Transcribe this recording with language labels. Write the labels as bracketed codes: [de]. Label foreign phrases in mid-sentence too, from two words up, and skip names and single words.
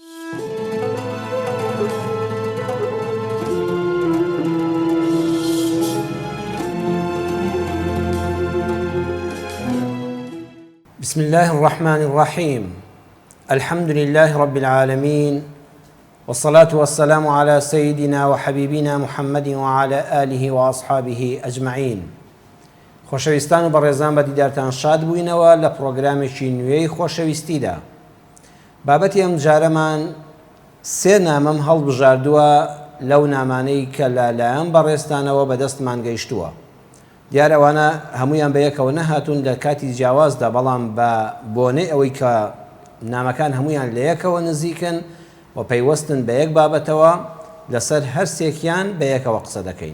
[ar] بسم الله الرحمن الرحيم. الحمد لله رب العالمين، والصلاة والسلام على سيدنا وحبيبنا محمد وعلى آله وأصحابه أجمعين. [ckb] خۆشەویستان و بەڕێزان بە دیدارتان شاد بووینەوە لە پرۆگرامێکی نوێی خۆشەویستیدا. بابەتی ئەم جارەمان سێ نامەم هەڵبژاردووە لەو نامانەی کە لەلایەن بەڕێستانەوە بەدەستمان گەیشتووە. دیارە ئەوانە هەمویان بە یەکەوە نەهاتوون لە کاتی جیاوازدا، بەڵام بە بۆنەی ئەوەی کە نامەکان هەمویان لە یەکەوە نزیکن و پەیوەستن بە یەک بابەتەوە، لەسەر هەرسێکیان بە یەکەوە قسە دەکەین.